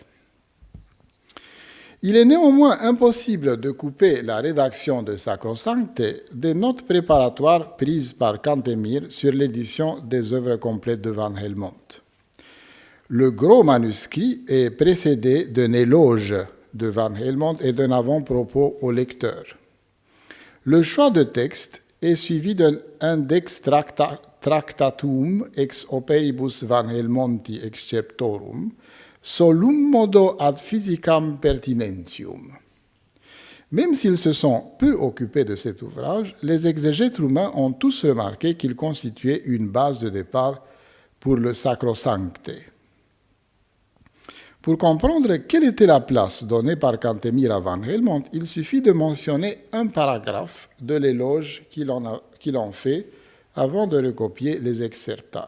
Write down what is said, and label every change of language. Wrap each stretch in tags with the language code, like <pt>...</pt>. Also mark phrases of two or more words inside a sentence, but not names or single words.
<fr>Il est néanmoins impossible de couper la rédaction de Sacrosancte des notes préparatoires prises par Cantemir sur l'édition des œuvres complètes de Van Helmont. Le gros manuscrit est précédé d'un éloge de Van Helmont et d'un avant-propos au lecteur. Le choix de texte est suivi d'un index</fr> <la>tractatum ex operibus Van Helmonti exceptorum, solum modo ad physicam pertinentium.</la> <fr>Même s'ils se sont peu occupés de cet ouvrage, les exégètes roumains ont tous remarqué qu'il constituait une base de départ pour le Sacrosancte. Pour comprendre quelle était la place donnée par Cantemir à Van Helmont, il suffit de mentionner un paragraphe de l'éloge qu'il en fait avant de recopier les excerpta.</fr>